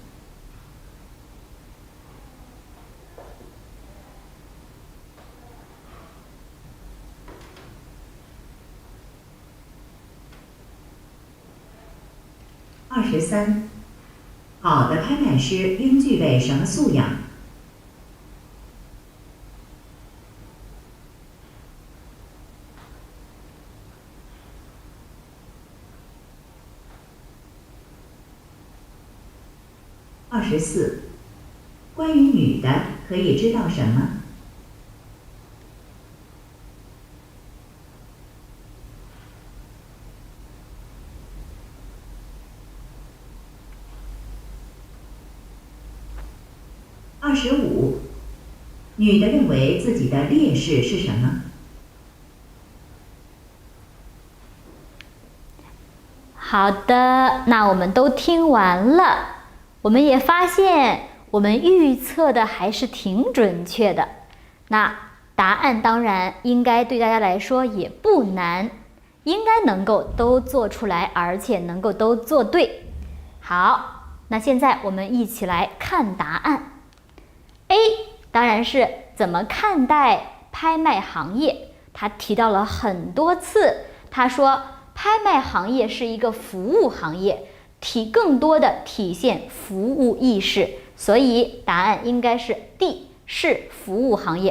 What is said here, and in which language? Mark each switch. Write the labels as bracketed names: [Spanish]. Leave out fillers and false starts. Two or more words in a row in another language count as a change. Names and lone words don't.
[Chinese] ？23，好的拍賣師應具備什麼素養？24，關於女的可以知道什麼？25，女的認為自己的劣勢是什麼？好的，那我們都聽完了。我們也发现，我們預測的還是挺準確的。那答案當然應該對大家來說也不難，應該能夠都做出來，而且能夠都做對。好，那現在我們一起來看答案。A 當然是怎麼看待拍賣行業，他提到了很多次，他說拍賣行業是一個服務行業，更多的體現服務意識，所以答案應該是 D， 是服務行業。